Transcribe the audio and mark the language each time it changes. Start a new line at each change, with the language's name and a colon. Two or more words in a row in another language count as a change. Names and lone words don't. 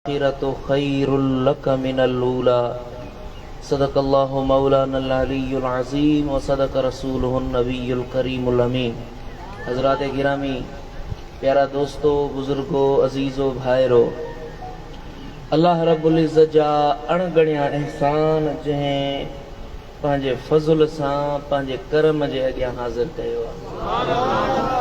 Arabic: الآخرة خير لك من الأولى صدق الله مولانا العلي العظيم وصدق رسوله النبي الكريم الأمين.
Sindhi: हज़रात गिरामी, प्यारा दोस्तों, बुजुर्गों, अजीज़ो, भाइरो, अल्लाह रब्बुल इज़्ज़त जा अणगणिया एहसान जंहिं पंहिंजे फज़ल सां पंहिंजे करम जे अॻियां हाज़िर कयो आहे।